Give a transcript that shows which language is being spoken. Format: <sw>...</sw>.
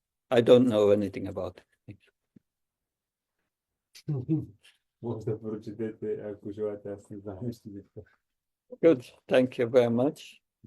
<en>I don't know anything about it.</en> <bg>Може да прочетете, ако желаете, аз не знам нищо за това.</bg> <en>Good, thank you very much.</en>